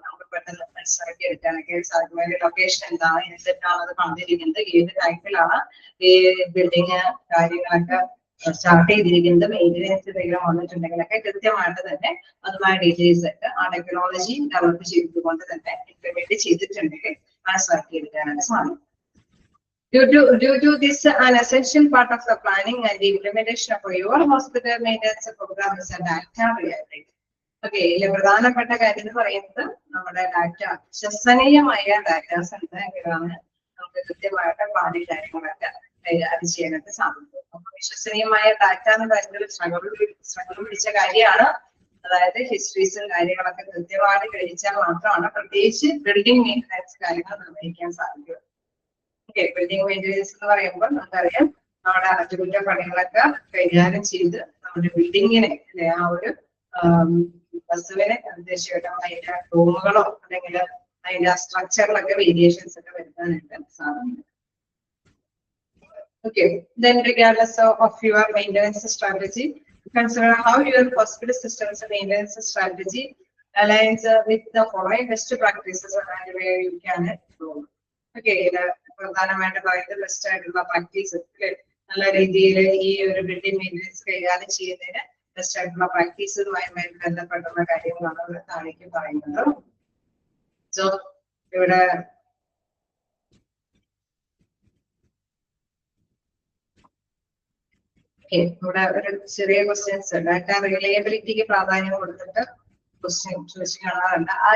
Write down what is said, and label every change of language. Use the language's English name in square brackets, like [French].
[Malayalam] നമുക്ക് പെട്ടെന്ന് മനസ്സിലാക്കി എടുക്കാനൊക്കെ സാധിക്കും. അതിന്റെ ലൊക്കേഷൻ എന്താണ്, എന്തിട്ടാണ് അത് പണിതിരിക്കുന്നത്, ഏത് ടൈപ്പിലാണ് ഈ ബിൽഡിങ് കാര്യങ്ങളൊക്കെ സ്റ്റാർട്ട് ചെയ്തിരിക്കുന്നത്, മെയിൻ്റെനൻസ് എന്തെങ്കിലും വന്നിട്ടുണ്ടെങ്കിലൊക്കെ കൃത്യമായിട്ട് തന്നെ അതുമായ ഡീറ്റെയിൽസ് ഒക്കെ ആ ടെക്നോളജി ഡെവലപ്പ് ചെയ്തുകൊണ്ട് തന്നെ ഇംപ്ലിമെന്റ് ചെയ്തിട്ടുണ്ടെങ്കിൽ മനസ്സിലാക്കി എടുക്കാനായിട്ട് സാധിക്കും. [English] Due to this, an essential part of the planning and the implementation of your hospital maintenance program is a data reliability. [Malayalam] Okay, ഇതിലെ പ്രധാനപ്പെട്ട കാര്യം എന്ന് പറയുന്നത് നമ്മുടെ ഡാറ്റ, വിശ്വസനീയമായ ഡാറ്റാസ് ഉണ്ടെങ്കിലാണ് നമുക്ക് കൃത്യമായിട്ട് ഭാവി കാര്യങ്ങളൊക്കെ കൈകാര്യം ചെയ്യാനായിട്ട് സാധിക്കും. അപ്പൊ വിശ്വസനീയമായ ഡാറ്റ എന്ന് പറയുന്നത് സ്ട്രഗിൾ പിടിച്ച കാര്യമാണ്. അതായത് ഹിസ്റ്ററീസും കാര്യങ്ങളൊക്കെ കൃത്യമായിട്ട് ഗ്രഹിച്ചാൽ മാത്രമാണ് പ്രത്യേകിച്ച് ബിൽഡിംഗ് മെയിൻ്റെനൻസ് കാര്യങ്ങൾ നിർവഹിക്കാൻ സാധിക്കുക. ഓക്കെ, ബിൽഡിംഗ് മെയിൻ്റെനൻസ് എന്ന് പറയുമ്പോൾ നമുക്കറിയാം നമ്മുടെ അറ്റകുറ്റപ്പണികളൊക്കെ കൈകാര്യം ചെയ്ത് നമ്മുടെ ബിൽഡിങ്ങിനെ അല്ലെ ആ ഒരു വസ്തുവിനെ തീർച്ചയായിട്ടും അതിന്റെ റൂമുകളോ അല്ലെങ്കിൽ അതിന്റെ സ്ട്രക്ചറിലൊക്കെ വേരിയേഷൻസ് ഒക്കെ വരുത്താനായിട്ട് സാധിക്കും. [English] Okay, then regardless of your maintenance strategy, consider how your hospital system's maintenance strategy aligns with the following best practices and where you can improve. [Malayalam] Okay, പ്രധാനമായിട്ട് പറയുന്നത് ബെസ്റ്റ് ആയിട്ടുള്ള പ്രാക്ടീസ് നല്ല രീതിയിൽ ഈ ഒരു ബിൽഡിംഗ് മെയിൻ്റെനൻസ് കൈകാര്യം ചെയ്യുന്നതിന് ബെസ്റ്റ് ആയിട്ടുള്ള പ്രാക്ടീസുമായി ബന്ധപ്പെട്ടുള്ള കാര്യങ്ങളാണ് താഴേക്ക് പറയുന്നത്. സോ ഇവിടെ ഇവിടെ ഒരു ചെറിയ ക്വസ്റ്റ്യൻസ് ഡാറ്റ റിലയബിലിറ്റിക്ക് പ്രാധാന്യം കൊടുത്തിട്ട് ക്വസ്റ്റ്യൻ ചോദിച്ചു കാണാറുണ്ട്.